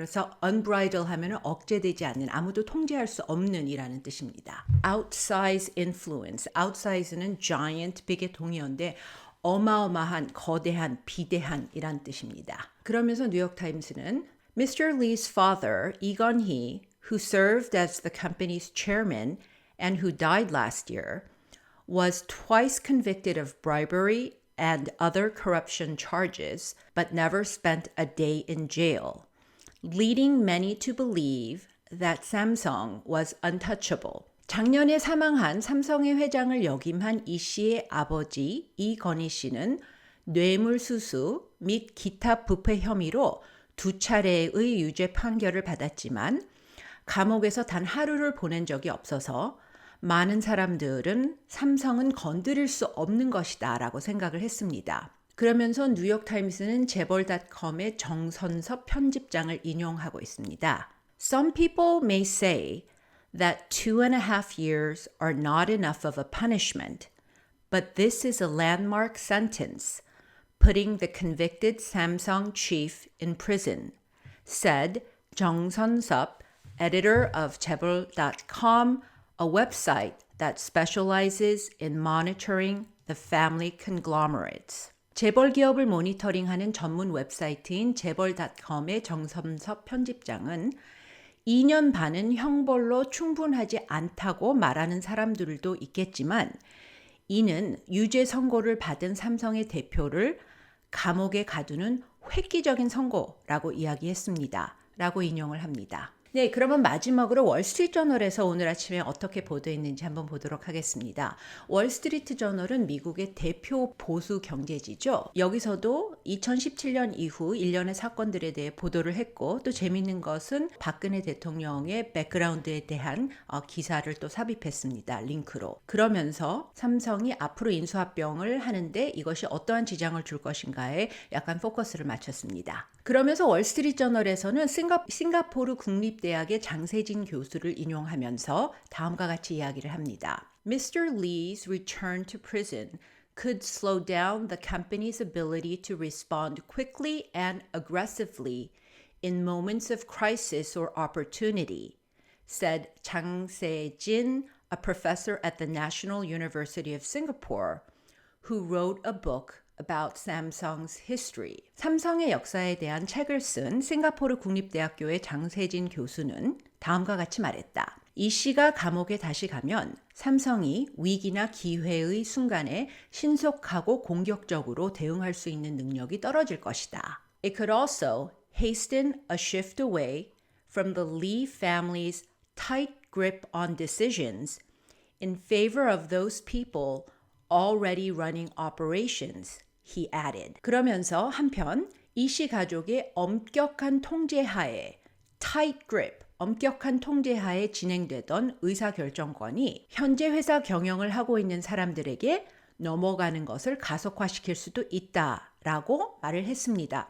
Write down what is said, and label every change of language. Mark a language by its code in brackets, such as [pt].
[ko] 그래서 unbridled 하면 억제되지 않는 아무도 통제할 수 없는 이라는 뜻입니다. [en] outsize influence, [ko] outsize는 giant, big의 동의어인데 어마어마한, 거대한, 비대한 이란 뜻입니다. 그러면서 뉴욕타임스는 [en] Mr. Lee's father, Lee Gun-hee, who served as the company's chairman and who died last year, was twice convicted of bribery and other corruption charges, but never spent a day in jail, leading many to believe that Samsung was untouchable. [ko] 작년에 사망한 삼성의 회장을 역임한 이 씨의 아버지 이건희 씨는 뇌물수수 및 기타 부패 혐의로 2차례의 유죄 판결을 받았지만 감옥에서 단 하루를 보낸 적이 없어서 많은 사람들은 삼성은 건드릴 수 없는 것이다 라고 생각을 했습니다. 그러면서 뉴욕타임스는 재벌닷컴의 정선섭 편집장을 인용하고 있습니다. [en] Some people may say that 2.5 years are not enough of a punishment, but this is a landmark sentence, putting the convicted Samsung chief in prison, said 정선섭, editor of 재벌.com, a website that specializes in monitoring the family conglomerates. [ko] 재벌 기업을 모니터링하는 전문 웹사이트인 재벌.com의 정선섭 편집장은 2년 반은 형벌로 충분하지 않다고 말하는 사람들도 있겠지만 이는 유죄 선고를 받은 삼성의 대표를 감옥에 가두는 획기적인 선고라고 이야기했습니다. 라고 인용을 합니다. 네, 그러면 마지막으로 월스트리트저널에서 오늘 아침에 어떻게 보도했는지 한번 보도록 하겠습니다. 월스트리트저널은 미국의 대표 보수 경제지죠. 여기서도 2017년 이후 일련의 사건들에 대해 보도를 했고 또 재밌는 것은 박근혜 대통령의 백그라운드에 대한 기사를 또 삽입했습니다. 링크로. 그러면서 삼성이 앞으로 인수합병을 하는데 이것이 어떠한 지장을 줄 것인가에 약간 포커스를 맞췄습니다. 그러면서 월스트리트저널에서는 싱가포르 국립대학의 장세진 교수를 인용하면서 다음과 같이 이야기를 합니다. [en] Mr. Lee's return to prison could slow down the company's ability to respond quickly and aggressively in moments of crisis or opportunity, said Chang Se-jin, a professor at the National University of Singapore, who wrote a book about Samsung's history. [ko] 삼성의 역사에 대한 책을 쓴 싱가포르 국립대학교의 장세진 교수는 다음과 같이 말했다. 이 씨가 감옥에 다시 가면 삼성이 위기나 기회의 순간에 신속하고 공격적으로 대응할 수 있는 능력이 떨어질 것이다. [en] It could also hasten a shift away from the Lee family's tight grip on decisions in favor of those people already running operations, he added. [ko] 그러면서 한편 이 씨 가족의 엄격한 통제하에 [en] tight grip, [ko] 엄격한 통제하에 진행되던 의사결정권이 현재 회사 경영을 하고 있는 사람들에게 넘어가는 것을 가속화시킬 수도 있다라고 말을 했습니다.